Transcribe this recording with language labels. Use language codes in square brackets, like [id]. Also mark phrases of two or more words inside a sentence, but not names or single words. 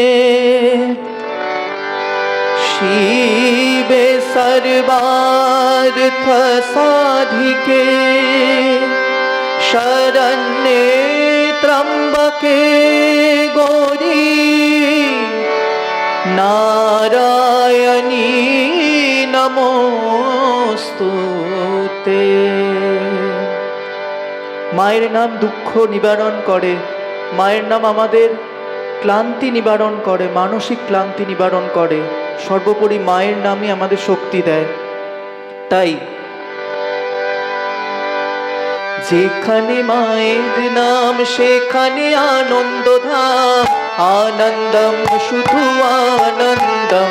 [sa] शिवे सर्वार्थ साधिके शरण्ये त्र्यंबके गौरी नारायणी नमोस्तुते। [bn] মায়ের নাম দুঃখ নিবারণ করে, মায়ের নাম আমাদের ক্লান্তি নিবারণ করে, মানসিক ক্লান্তি নিবারণ করে। সর্বোপরি মায়ের নামই আমাদের শক্তি দেয়। তাই যেখানে মায়ের নাম সেখানে আনন্দ ধাম, আনন্দম শুধু আনন্দম।